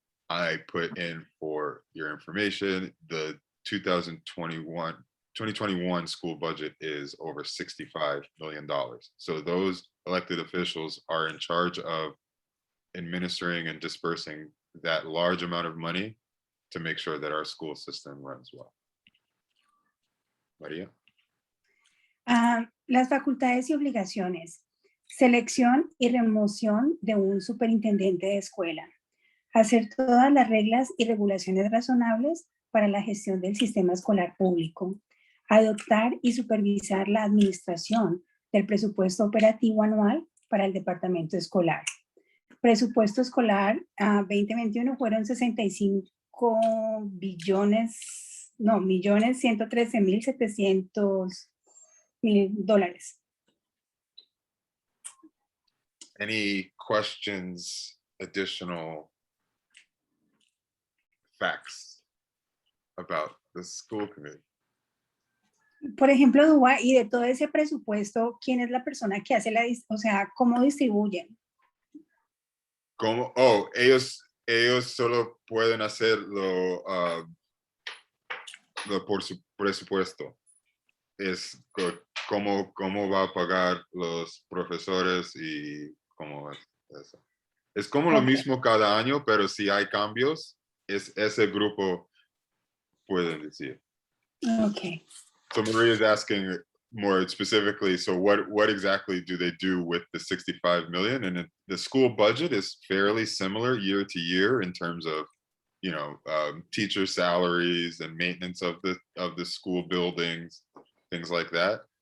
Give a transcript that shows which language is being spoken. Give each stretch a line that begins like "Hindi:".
English: I put in, for your information, the 2021 school budget is over $65 million. So those elected officials are in charge of administering and dispersing that large amount of money to make sure that our school system runs well.
Spanish: María. Las facultades y obligaciones. Selección y remoción de un superintendente de escuela. Hacer todas las reglas y regulaciones razonables para la gestión del sistema escolar público. Adoptar y supervisar la administración del presupuesto operativo anual para el departamento escolar. Presupuesto escolar 2021 fueron 65 billones, no, millones 113.700.000 dólares.
English: Any questions, additional facts about the school committee?
Spanish: Por ejemplo, Dúa, y de todo ese presupuesto, ¿quién es la persona que hace o sea, cómo distribuyen? ¿Cómo? Oh, ellos solo pueden hacerlo por su presupuesto. Es cómo va a pagar los profesores y cómo es eso. Es como lo mismo cada año, pero si hay cambios, ese grupo pueden decir.
English: Okay. So Maria is asking more specifically, so what exactly do they do with the 65 million? And the school budget is fairly similar year to year in terms of, you know, teacher salaries and maintenance of the school buildings, things like that.